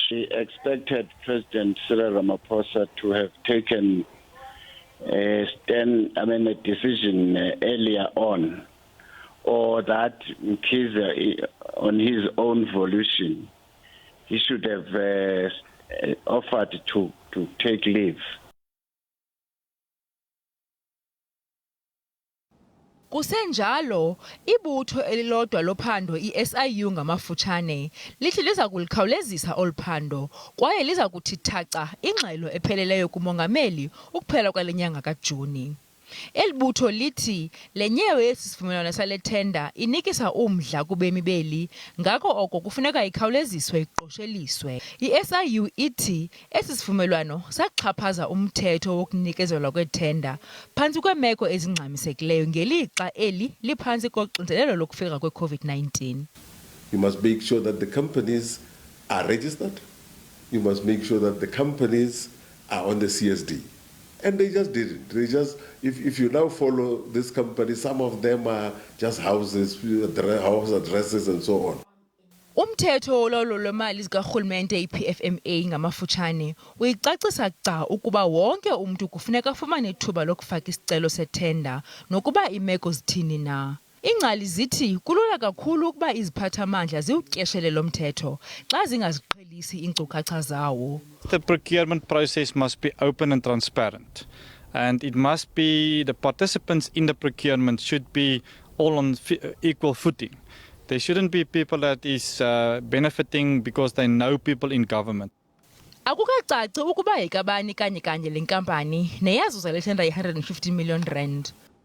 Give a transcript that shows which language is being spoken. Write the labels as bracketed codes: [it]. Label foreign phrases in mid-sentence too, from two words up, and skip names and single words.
[en] We expected President Cyril Ramaphosa to have taken a decision earlier on, or that Mkhize, on his own volition, he should have offered to take leave. [xh] Kusenjalo, ibutho elilodwa lophando iSIU ngamafutshane lithi liza kulikhawulezisa oluphando kwaye liza kuthi thaca ingxelo epheleleyo kumongameli ukuphela kwale nyanga kaJuni. Elibutho lithi lenyewe yesisivumelwano sale tender inikisa umdla kubemi beli, ngako oko kufuneka ikhawuleziswe iqosheliswe. iSIU ithi esisivumelwano saxhaphaza umthetho wokunikezelwa kwetender phantsi kweemeko ezingxamisekileyo ngelixa eli liphantsi koxinzelelo lokufika kwe-COVID-19. [en] You must make sure that the companies are registered. You must make sure that the companies are on the CSD. And they just did it. They just, if you now follow this company, some of them are just houses, house addresses and so on. [xh] Umthetho wolawulo lwemali zikarhulumente iPFMA ngamafutshane uyicacisa gca ukuba wonke umntu kufuneka afumane ithuba lokufaka isicelo setenda nokuba imeko zithini na. Ingcali zithi kulula kakhulu ukuba iziphathamandla ziwutyeshele lo mthetho xa zingaziqhelisi iinkcukacha zawo. [en] The procurement process must be open and transparent, and it must be the participants in the procurement should be all on equal footing. There shouldn't be people that is benefiting because they know people in government. [xh] Akukacaci ukuba yikabani kanye le nkampani neyazuza le tender ye-R150 million.